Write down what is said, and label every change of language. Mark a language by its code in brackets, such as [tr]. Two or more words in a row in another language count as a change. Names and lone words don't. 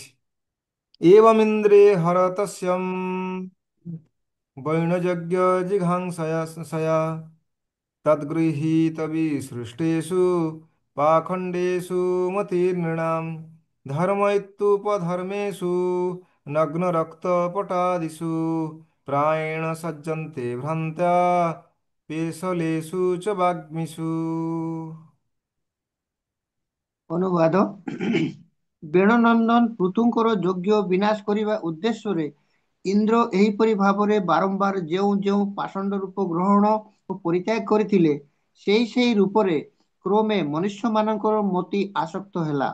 [sa] ଏवମିନ୍ଦ୍ରେ ହରତସ୍ୟଂ ବୈଣଯଜ୍ଞ ଜିଘାଂସୟା ତଦ୍ଗୃହୀତବିସୃଷ୍ଟେଷୁ ପାଖଣ୍ଡେषु ମତିର୍ନୃଣାମ୍ ଧର୍ମ ଇତ୍युପଧର୍मेषु ନଗ୍ନରକ୍ତପଟାदिषु ପ୍ରାୟେଣ ସଜ୍ଜନ୍ତେ ଭ୍ରାନ୍ତା पेशलेषु च वाग्मिषु। [or] ଅନୁବାଦ ବେଣନନ୍ଦନ ପୃଥୁଙ୍କର ଯୋଗ୍ୟ ବିନାଶ କରିବା ଉଦ୍ଦେଶ୍ୟରେ ଇନ୍ଦ୍ର ଏହିପରି ଭାବରେ ବାରମ୍ବାର ଯେଉଁ ଯେଉଁ ପାଷଣ୍ଡ ରୂପ ଗ୍ରହଣ ଓ ପରିତ୍ୟାଗ କରିଥିଲେ ସେହି ରୂପରେ କ୍ରମେ ମନୁଷ୍ୟମାନଙ୍କର ମତି ଆସକ୍ତ ହେଲା।